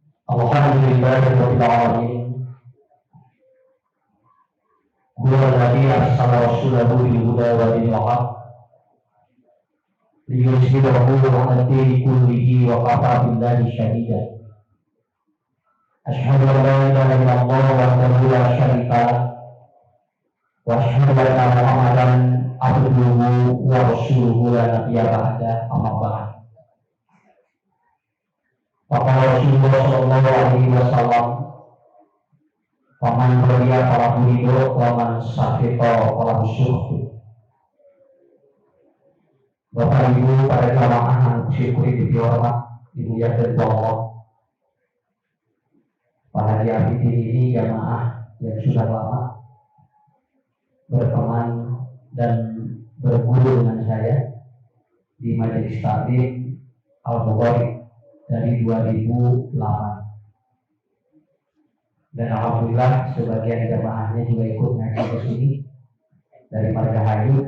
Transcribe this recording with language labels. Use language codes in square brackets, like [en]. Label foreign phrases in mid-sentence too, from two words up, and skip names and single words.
[ar] الحمد لله رب العالمين. هو الذي أرسل رسوله بالهدى ودين الحق ليظهره على الدين كله وكفى بالله شهيدا. أشهد أن لا إله إلا الله وحده لا شريك له وأشهد أن محمدا عبده ورسوله لا نبي بعده أما بعد. فقال رسول الله صلى الله عليه وسلم فمن رضي فله الرضا ومن سخط فله السخط." [id] Bapak Ibu para jamaah yang bersyukur dihormat, dimuliakan Allah. Pada hari ini jamaah yang sudah lama berteman dan berguru dengan saya di Majelis Taklim Al-Bukhari dari 2008, dan alhamdulillah sebagian jamaahnya juga ikut ngaji ke sini dari Margahayu.